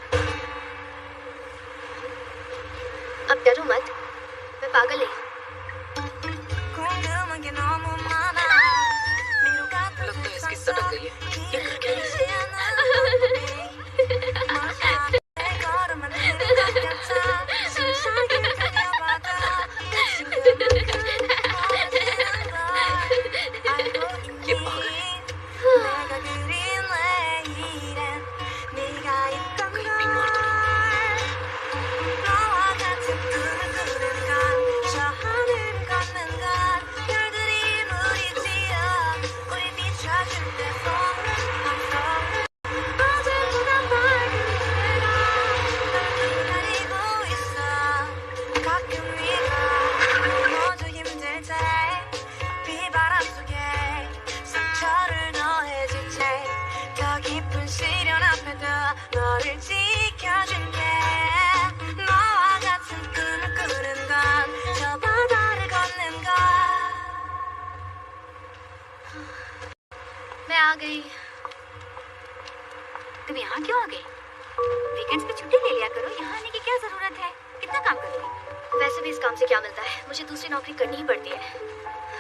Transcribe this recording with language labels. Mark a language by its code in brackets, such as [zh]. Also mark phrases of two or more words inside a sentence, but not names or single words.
[hi] अब डरो मत, मैं पागल नहीं हूँ। [ko] 궁금한 게 너무 많아 미로 같은 [hi] लगता है इसकी सटक गई है। ये कर क्या रही है? [ko] 내 걸음만 느린 것 같아 심장이 끌려받아 미친 그만큼 멀어지는 걸 알고 있니 내가 그린 내일엔 네가 있던 걸 너와 같은 꿈을 꾸는 건저 하늘을 걷는 건 별들이 우리 지어 우리 비춰줄 때 [en] falling I'm falling [ko] 어제보다 밝은 내가 널 기다리고 있어 가끔 네가 너무 힘들 때 비바람 속에 상처를 더해줄 때더 깊은 시련 앞에도 너를 지켜줄게 너와 같은 꿈을 꾸는 건 저 바다를 걷는 것 [hi] मैं आ गई। तुम यहाँ क्यों आ गई? वीकेंड्स पे छुट्टी ले लिया करो, यहाँ आने की क्या जरूरत है? कितना काम करोगी? वैसे भी इस काम से क्या मिलता है? मुझे दूसरी नौकरी करनी ही पड़ती है।